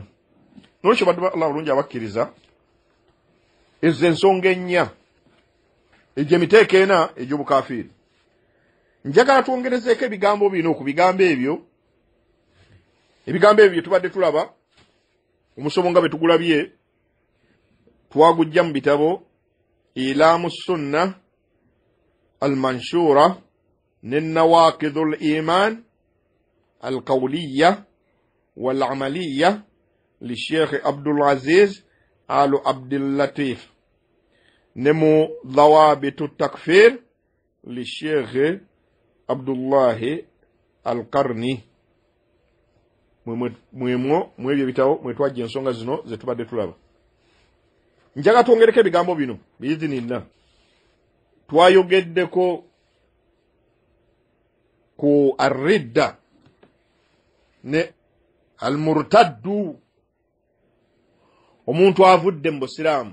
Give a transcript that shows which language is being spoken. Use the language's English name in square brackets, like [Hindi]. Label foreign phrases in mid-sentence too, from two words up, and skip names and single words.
[Ganda] Nolwekyo baddu ba Allah bulungi abakkiriza, ezo ensonga ennya, egyo emiteeko ena egy'obukafiiri. Njagala twongerezeeko ebigambo bino ku bigambo ebyo. Ebigambo ebyo tubadde tulaba omusomo nga betugulabye, twagujja mu bitabo Ilamu Sunna Al-Manshura ne Nawaqidul Iman Al-Qawliya Wal-Amaliya li Sheikh Abdul Aziz Al Abdul Latif ne mu Dhawabitu Takfir li Sheikh Abdullah Al-Qarni. Mwebyo bitabo mwetwajja ensonga zino ze tubadde tulaba. Njaga twongereko ebigambo bino biizinillah. Twayogeddeko ku arridda ne almurtaddu, omuntu avudde mu Busiraamu.